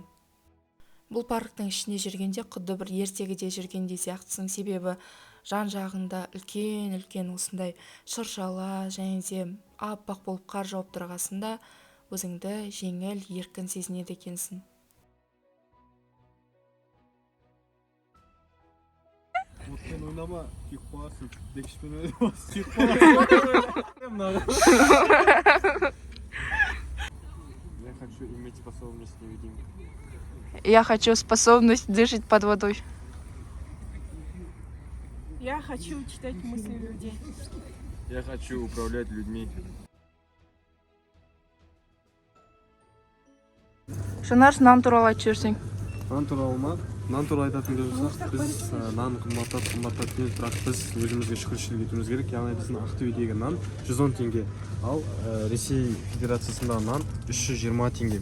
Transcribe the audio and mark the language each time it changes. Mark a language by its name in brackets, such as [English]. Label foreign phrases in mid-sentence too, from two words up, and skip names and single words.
[Kazakh] Бұл парктың ішінде жүргенде құдды бір ертегіде жүргендей сияқтысың, себебі жан-жағыңда үлкен-үлкен осындай шыршалар және де аппақ болып қар жауып тұрғасында өзіңді жеңіл, еркін сезінеді екенсің. Отпен ойнама, күйіп қаласың. Декішпен ойнама, сүйіп қаласың. [Russian] Я хочу иметь способность невидимки. Я хочу способность дышать под водой. Я хочу читать мысли людей. Я хочу управлять людьми. [Kazakh] Шынар, нан туралы айтып жүрсең. Нан туралы ма? Нан туралы айтатын болсақ, біз нан қымбаттап емес, бірақ біз өзімізге шүкіршілік етуіміз керек. Яғни біздің Ақтөбедегі нан 110 теңге, ал Ресей Федерациясындағы нан 320 теңге.